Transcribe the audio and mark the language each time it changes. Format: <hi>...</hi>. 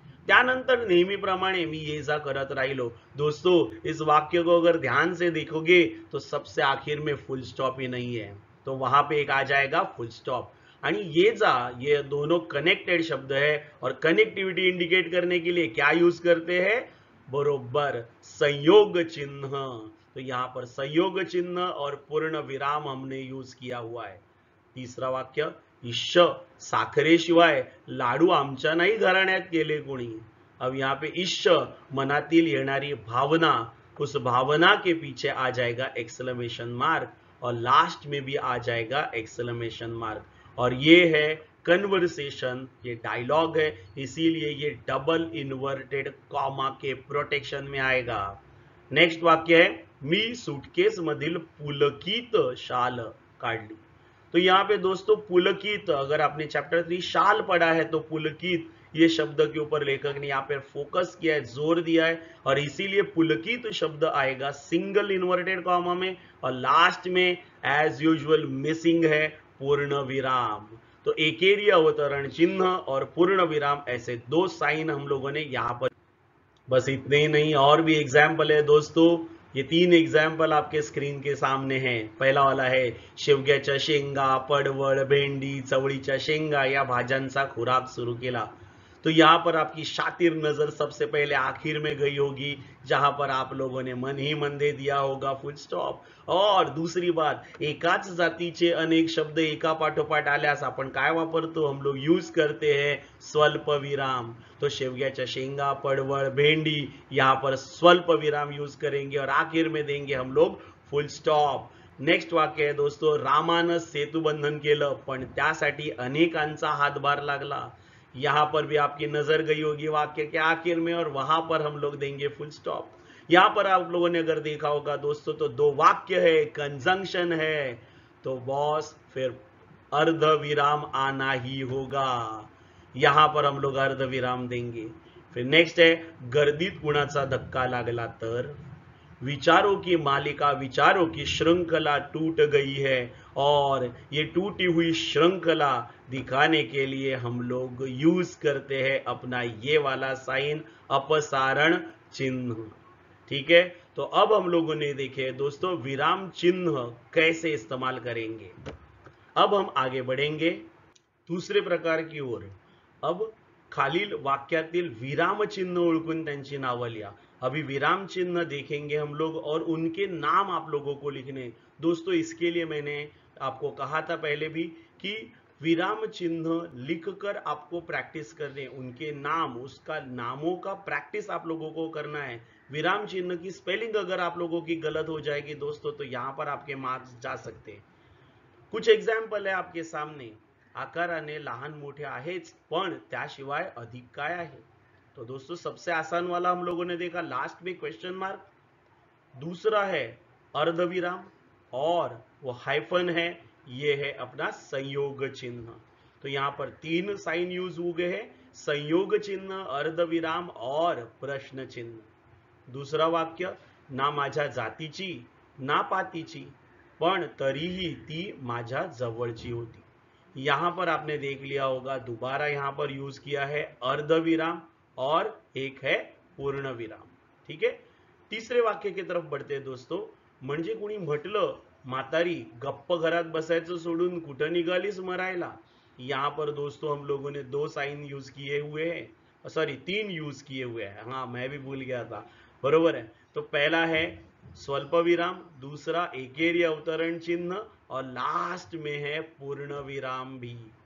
<mr>त्यानंतर नेहमीप्रमाणे मी ये जा करत राहिलो</mr> <hi>दोस्तों, इस वाक्य को अगर ध्यान से देखोगे तो सबसे आखिर में फुल स्टॉप ही नहीं है, तो वहां पे एक आ जाएगा फुल स्टॉप। आणि ये दोनों कनेक्टेड शब्द है और कनेक्टिविटी इंडिकेट करने के लिए क्या यूज करते हैं? बरोबर संयोग चिन्ह। तो यहाँ पर संयोग चिन्ह और पूर्ण विराम हमने यूज किया हुआ है। तीसरा वाक्य,</hi> <mr>इश्श साखरेशिवाय लाडू आमच्या नाही घराण्यात केले कोणी।</mr> <hi>अब यहाँ पे इश्श</hi> <mr>मनातील येणारी भावना,</mr> <hi>उस भावना के पीछे आ जाएगा एक्सक्लेमेशन मार्क और लास्ट में भी आ जाएगा एक्सक्लेमेशन मार्क, और ये है कन्वर्सेशन, ये डायलॉग है इसीलिए ये डबल इन्वर्टेड कॉमा के प्रोटेक्शन में आएगा। नेक्स्ट वाक्य है</hi> <mr>मी सूटकेस मधील पुलकित शाल काढली।</mr> <hi>तो यहाँ पे दोस्तों पुलकित, अगर आपने चैप्टर 3 शाल पढ़ा है तो पुलकित ये शब्द के ऊपर लेखक ने यहाँ पे फोकस किया है, जोर दिया है, और इसीलिए पुलकित शब्द आएगा सिंगल इन्वर्टेड कॉमा में और लास्ट में एज यूजुअल मिसिंग है पूर्ण विराम। तो एकेरी अवतरण चिन्ह और पूर्ण विराम ऐसे दो साइन हम लोगों ने यहाँ पर। बस इतने ही नहीं, और भी एग्जाम्पल है दोस्तों, ये 3 एग्जाम्पल आपके स्क्रीन के सामने हैं। पहला वाला है</hi> <mr>शेवग्याच्या शेंगा, पडवळ, भेंडी, चवळीच्या शेंगा या भाज्यांचा खुराक सुरू केला।</mr> <hi>तो यहाँ पर आपकी शातिर नजर सबसे पहले आखिर में गई होगी, जहां पर आप लोगों ने मन ही मन दे दिया होगा फुल स्टॉप। और दूसरी बात,</hi> <mr>एकाच जातीचे अनेक शब्द एका पाठोपाठ आल्यास आपण काय वापरतो,</mr> <hi>हम लोग यूज करते हैं स्वल्प विराम। तो</hi> <mr>शेवग्याच्या शेंगा, पडवळ, भेंडी,</mr> <hi>यहाँ पर स्वल्प विराम यूज करेंगे और आखिर में देंगे हम लोग फुल स्टॉप। नेक्स्ट वाक्य है दोस्तों,</hi> <mr>रामानं सेतुबंधन केलं पण त्यासाठी अनेकांचा हातभार लागला।</mr> <hi>यहां पर भी आपकी नजर गई होगी वाक्य के आखिर में और वहां पर हम लोग देंगे फुल स्टॉप। यहां पर आप लोगों ने अगर देखा होगा दोस्तों तो दो वाक्य है, कंजंक्शन है, तो बॉस फिर अर्ध विराम आना ही होगा। यहां पर हम लोग अर्ध विराम देंगे। फिर नेक्स्ट है,</hi> <mr>गर्दीत कुणाचा धक्का लागला तर,</mr> <hi>विचारों की मालिका, विचारों की श्रृंखला टूट गई है और ये टूटी हुई श्रृंखला दिखाने के लिए हम लोग यूज करते हैं अपना ये वाला साइन, अपसारण चिन्ह। ठीक है, तो अब हम लोगों ने देखे दोस्तों विराम चिन्ह कैसे इस्तेमाल करेंगे। अब हम आगे बढ़ेंगे दूसरे प्रकार की ओर।</hi> <mr>अब खालील वाक्यातील विराम चिन्ह ओळखून त्यांची नावं लिहा।</mr> <hi>अभी विराम चिन्ह देखेंगे हम लोग और उनके नाम आप लोगों को लिखने। दोस्तों इसके लिए मैंने आपको कहा था पहले भी कि विराम चिन्ह लिखकर आपको प्रैक्टिस करने, उनके नाम, उसका नामों का प्रैक्टिस आप लोगों को करना है। विराम चिन्ह की स्पेलिंग अगर आप लोगों की गलत हो जाएगी दोस्तों तो यहां पर आपके मार्क्स जा सकते हैं। कुछ एग्जाम्पल है आपके सामने,</hi> <mr>आकाराने लहान मोठे आहेच पण त्याशिवाय अधिक काय आहे।</mr> <hi>तो दोस्तों सबसे आसान वाला हम लोगों ने देखा, लास्ट में क्वेश्चन मार्क। दूसरा है अर्धविराम और वो हाइफन है, ये है अपना संयोग चिन्ह। तो यहां पर तीन साइन यूज हो गए हैं, संयोग चिन्ह, अर्धविराम और प्रश्न चिन्ह। दूसरा वाक्य,</hi> <mr>ना माझ्या जातीची ना पातीची पण तरीही ती माझ्या जवळची होती।</mr> <hi>यहां पर आपने देख लिया होगा दोबारा यहां पर यूज किया है अर्धविराम और एक है पूर्ण विराम। ठीक है, तीसरे वाक्य की तरफ बढ़ते हैं दोस्तों।</hi> <mr>म्हणजे कुणी म्हटलं म्हातारी गप्प घरात बसायचं सोडून कुठं निघालीस मरायला।</mr> <hi>यहां पर दोस्तों हम लोगों ने दो साइन यूज किए हुए हैं, सॉरी तीन यूज किए हुए हैं, हाँ मैं भी भूल गया था, बरोबर है। तो पहला है स्वल्प विराम, दूसरा एकेरी अवतरण चिन्ह और लास्ट में है पूर्ण विराम भी।</hi>